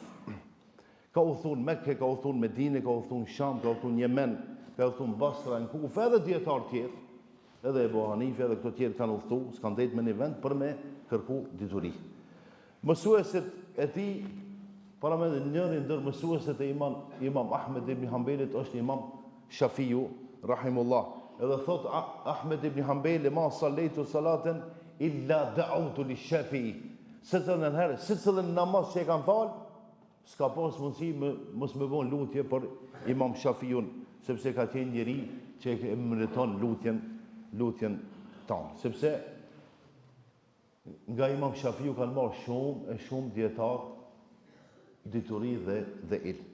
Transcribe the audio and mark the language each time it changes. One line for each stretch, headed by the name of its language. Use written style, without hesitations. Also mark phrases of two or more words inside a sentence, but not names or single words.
Albanian: Ka u thunë Mekke, ka u thunë Medine, ka u thunë Sham, ka u thunë Yemen, ka u thunë Basra, në Kufë, edhe djetarë tjerë, edhe Ebu Hanife, edhe këto tjerë kanë udhëtu, s'kan dhejtë me një vend për me kërku dituri. Mësuesit e ti, para me njërin ndër mësuesit e imam Ahmed ibn Hanbalit është Imam Shafiu, rahimullah. Edhe thot
Arabic: Ahmed ibn Hanbali, ما صليت صلاة إلا دعوت للشافعي.
Albanian: Se cëllën namaz që e kanë falë, s'ka pas mundësi mos me bon lutje për Imam Shafiun, sepse ka qenë njëri që e mëriton lutjen tanë. Sepse nga Imam Shafiu kanë marrë shumë dietar dituri dhe ilm.